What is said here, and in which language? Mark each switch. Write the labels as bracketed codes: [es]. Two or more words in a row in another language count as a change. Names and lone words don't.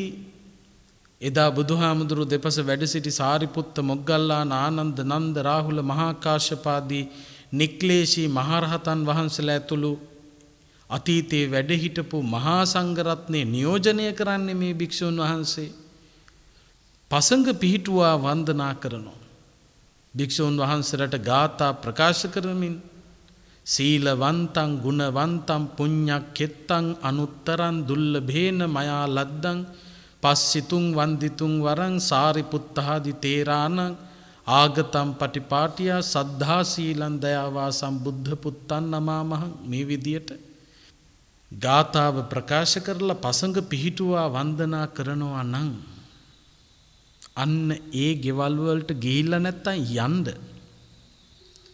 [si] එදා බුදුහාමුදුරු දෙපස වැඩ සිටි සාරිපුත්ත මොග්ගල්ලාන ආනන්ද නන්ද රාහුල මහා කාශ්‍යපාදී නික්ලේශී මහරහතන් වහන්සේලා ඇතුළු අතීතයේ වැඩ හිටපු මහා සංඝරත්නය නියෝජනය කරන්නේ මේ භික්ෂුන් වහන්සේ. පසඟ පිහිටුවා වන්දනා කරනවා. භික්ෂුන් වහන්සේලාට ගාථා ප්‍රකාශ කරමින් [pi] සීලවන්තං ගුණවන්තං පුඤ්ඤක්ඛෙත්තං අනුත්තරං දුල්ලභේන මයා ලද්දං පස්සිතුං වන්දිතුං වරං සාරිපුත්තාදි තේරාණ ආගතම් පටිපාටියා සද්ධා සීලං දයාවා සම්බුද්ධ පුත්තන් නමාමහං. [si] මේ විදියට ගාථාව ප්‍රකාශ කරලා පසඟ පිහිටුවා වන්දනා කරනවා නම් අන්න ඒ ගෙවල් වලට ගිහිල්ලා නැත්තම් යන්න.